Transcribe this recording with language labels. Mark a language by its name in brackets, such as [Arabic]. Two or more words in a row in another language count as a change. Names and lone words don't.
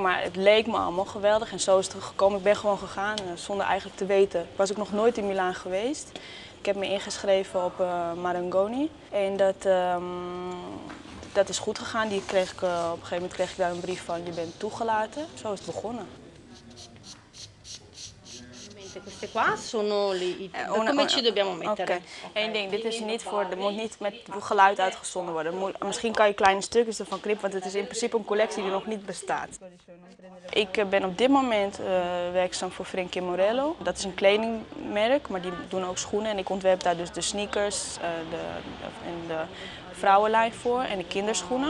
[Dutch] Maar het leek me allemaal geweldig en zo is het gekomen. Ik ben gewoon gegaan zonder eigenlijk te weten. Ik was ook nog nooit in Milaan geweest. Ik heb me ingeschreven op Marangoni. En dat is goed gegaan. Op een gegeven moment kreeg ik daar een brief van: je bent toegelaten. Zo is het begonnen. [Italian] Queste qua sono come ci dobbiamo mettere? [Dutch] Okay. Eén ding, dit is niet voor, er moet niet met geluid uitgezonden worden. Misschien kan je kleine stukjes ervan knippen, want het is in principe een collectie die nog niet bestaat. Ik ben op dit moment werkzaam voor Frankie Morello. Dat is een kledingmerk, maar die doen ook schoenen. En ik ontwerp daar dus de sneakers en de vrouwenlijn voor en de kinderschoenen.